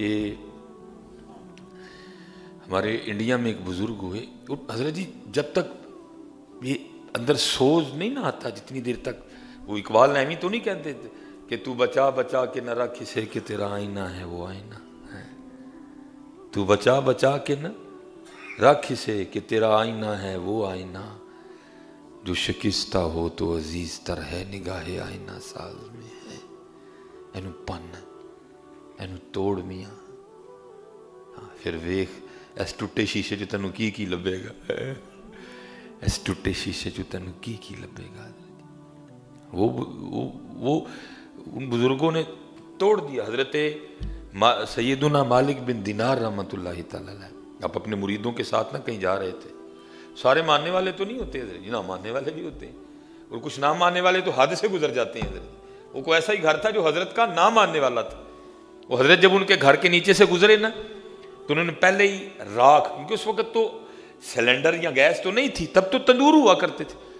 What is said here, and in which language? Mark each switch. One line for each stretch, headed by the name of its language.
Urdu: یہ ہمارے انڈیا میں ایک بزرگ ہوئے حضرت جی، جب تک یہ اندر سوز نہیں نہ آتا جتنی دیر تک، وہ اقبال نعیمی تو نہیں کہتے تھے کہ تو بچا بچا کے نہ رکھ اسے کہ تیرا آئینہ ہے وہ آئینہ ہے. تو بچا بچا کے نہ رکھ اسے کہ تیرا آئینہ ہے وہ آئینہ، جو شکستہ ہو تو عزیز تر ہے نگاہ آئینہ ساز میں ہے.
Punjabi: اینو پن اینو توڑ میاں، پھر ویخ اس ٹوٹے شیشے جو تینوں کی لبے گا، اس ٹوٹے شیشے جو تینوں کی لبے گا.
Urdu: وہ ان بزرگوں نے توڑ دیا. حضرت سیدنا مالک بن دینار رحمۃ اللہ تعالی علیہ، آپ اپنے مریدوں کے ساتھ نہ کہیں جا رہے تھے، سارے ماننے والے تو نہیں ہوتے حضرت جی، نہ ماننے والے بھی ہوتے ہیں، اور کچھ نہ ماننے والے تو حد سے گزر جاتے ہیں حضرت. وہ کوئی ایسا ہی گھر تھا جو حضرت کا نہ ماننے والا تھا. وہ حضرت جب ان کے گھر کے نیچے سے گزرے نا تو انہوں نے پہلے ہی راکھ، کیونکہ اس وقت تو سلنڈر یا گیس تو نہیں تھی، تب تو تندور ہوا کرتے تھے.